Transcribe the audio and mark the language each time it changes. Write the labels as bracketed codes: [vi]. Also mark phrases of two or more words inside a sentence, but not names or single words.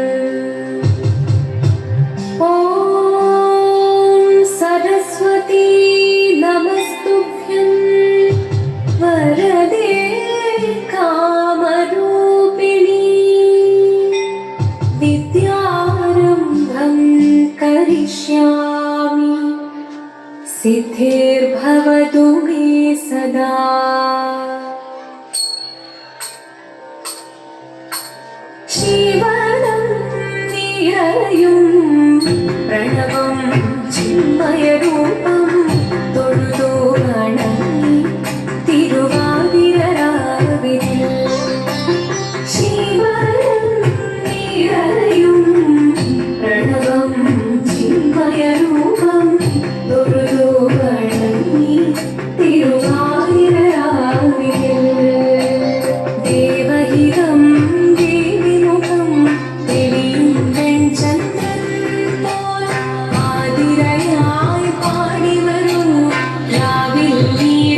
[sa] ॐ सरस्वती नमस्तुभ्यं वरदे कामरूपिणी विद्यारम्भं करिष्यामि सिद्धिर्भवतु मे सदा। [ml] ശിവനും നിറയും പ്രണവം ചിന്മയരൂപം തൊഴുതു വണങ്ങി തിരുവാതിരരാവിൽ ശിവനും നിറയും പ്രണവം ചിന്മയരൂപം തൊഴുതു വണങ്ങി തിരുവാതിരരാവിൽ ദേവഹിതം ദേവിമുഖം തെളിയും വെൺചന്ദ്രൻ പോൽ ആതിരയായി പാടി വരൂ രാവിൽ നീ